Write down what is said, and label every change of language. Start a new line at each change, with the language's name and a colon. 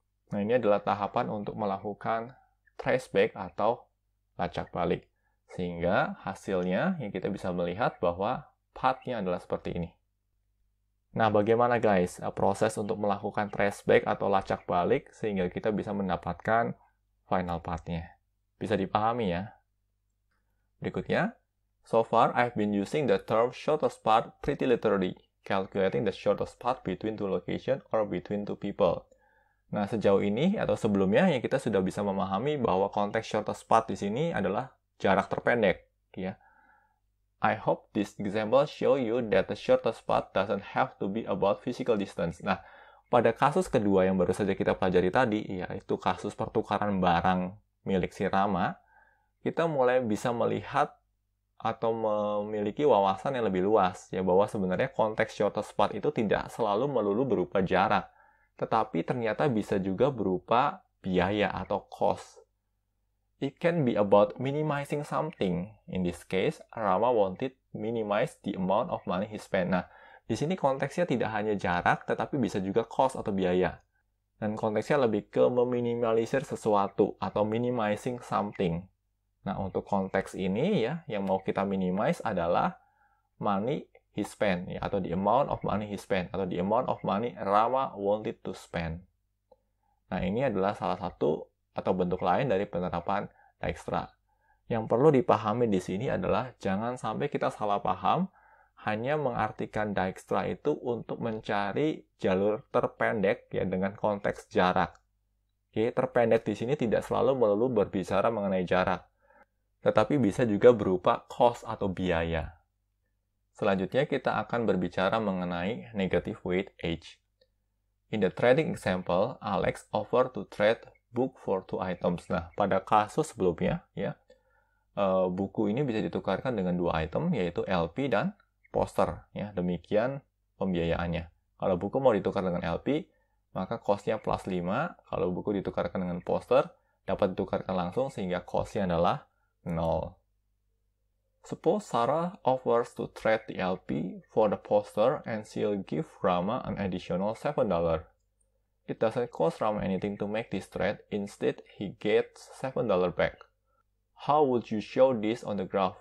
Indonesian: Nah, ini adalah tahapan untuk melakukan traceback atau lacak balik. Sehingga hasilnya yang kita bisa melihat bahwa path-nya adalah seperti ini. Nah, bagaimana guys proses untuk melakukan traceback atau lacak balik sehingga kita bisa mendapatkan final path-nya? Bisa dipahami ya? Berikutnya,
English: so far I've been using the term shortest path pretty literally, calculating the shortest path between two locations or between two people.
Indonesian: Nah, sejauh ini atau sebelumnya yang kita sudah bisa memahami bahwa konteks shortest path di sini adalah jarak terpendek, ya.
English: I hope this example show you that the shortest path doesn't have to be about physical distance.
Indonesian: Nah, pada kasus kedua yang baru saja kita pelajari tadi, yaitu kasus pertukaran barang milik si Rama, kita mulai bisa melihat atau memiliki wawasan yang lebih luas, ya, bahwa sebenarnya konteks shortest path itu tidak selalu melulu berupa jarak, tetapi ternyata bisa juga berupa biaya atau cost.
English: It can be about minimizing something. In this case, Rama wanted minimize the amount of money he spent.
Indonesian: Nah, di sini konteksnya tidak hanya jarak, tetapi bisa juga cost atau biaya. Dan konteksnya lebih ke meminimalisir sesuatu atau
English: minimizing something.
Indonesian: Nah, untuk konteks ini ya, yang mau kita
English: minimize
Indonesian: adalah
English: money he spent,
Indonesian: ya, atau
English: the amount of money he spent,
Indonesian: atau
English: the amount of money Rama wanted to spend.
Indonesian: Nah, ini adalah salah satu atau bentuk lain dari penerapan Dijkstra. Yang perlu dipahami di sini adalah jangan sampai kita salah paham hanya mengartikan Dijkstra itu untuk mencari jalur terpendek ya dengan konteks jarak. Oke, terpendek di sini tidak selalu melulu berbicara mengenai jarak, tetapi bisa juga berupa cost atau biaya. Selanjutnya kita akan berbicara mengenai negative weight age.
English: In the trading example, Alex offered to trade book for 2 items.
Indonesian: Nah, pada kasus sebelumnya, ya, buku ini bisa ditukarkan dengan 2 item, yaitu LP dan poster. Ya, demikian pembiayaannya. Kalau buku mau ditukar dengan LP, maka cost-nya plus 5. Kalau buku ditukarkan dengan poster, dapat ditukarkan langsung sehingga cost-nya adalah 0.
English: Suppose Sarah offers to trade the LP for the poster and she'll give Rama an additional $7. It doesn't cost Rama anything to make this trade, instead he gets $7 back. How would you show this on the graph?